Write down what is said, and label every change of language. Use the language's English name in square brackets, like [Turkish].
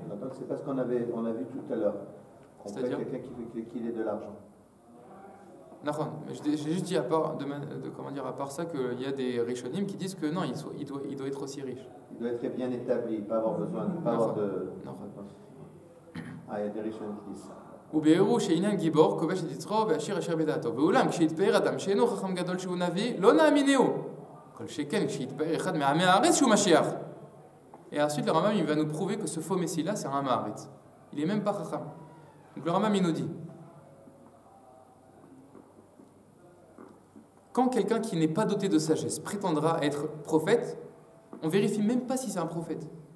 [French] Donc c'est pas ce qu'on a vu tout à l'heure. C'est-à-dire quelqu'un qui est de l'argent. D'accord. Mais j'ai juste dit à part ça qu'il y a des rishonim qui disent que non, il doit être aussi riche. Il doit être bien établi, pas avoir besoin, pas avoir de. Ah, il y a des rishonim qui disent ça. [Hebrew] ובארו שעניין גיבור כובש את יצרו ועשיר אשר בדעתו ואולם כשיתפאר אדם שאינו חכם גדול שהוא נביא לא נאמינהו כל שכן כשיתפאר אחד מעמי הארץ שהוא משיח. [French] Et ensuite, le Rambam, il va nous prouver que ce faux Messie-là, c'est un Maharetz. Il n'est même pas Chacham. Donc le Rambam, il nous dit, quand quelqu'un qui n'est pas doté de sagesse prétendra être prophète, on vérifie même pas si c'est un prophète.